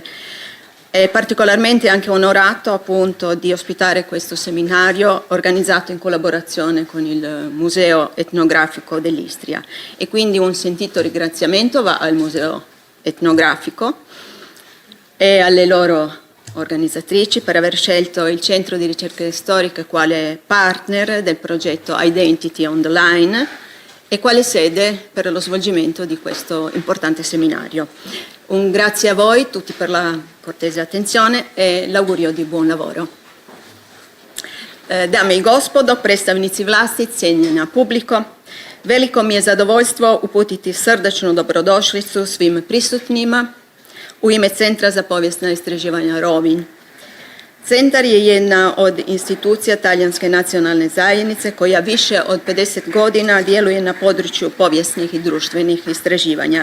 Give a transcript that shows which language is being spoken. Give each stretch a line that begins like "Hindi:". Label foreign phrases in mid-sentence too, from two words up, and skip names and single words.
Italian: È particolarmente anche onorato appunto di ospitare questo seminario organizzato in collaborazione con il Museo Etnografico dell'Istria e quindi un sentito ringraziamento va al Museo Etnografico e alle loro organizzatrici per aver scelto il Centro di Ricerche Storiche quale partner del progetto Identity on the Line e quale sede per lo svolgimento di questo importante seminario. Un grazie a voi tutti per la cortese attenzione e l'augurio di buon lavoro.
Croatian: Dame i gospodo, predstavnici vlasti, cijenjena publiko, veliko mi je zadovoljstvo uputiti srdečnu dobrodošlicu svim prisutnima u ime Centra za povijesna istraživanja Rovinj. Centar je jedna od institucija Talijanske nacionalne zajednice koja više od 50 godina djeluje na području povijesnih i društvenih istraživanja.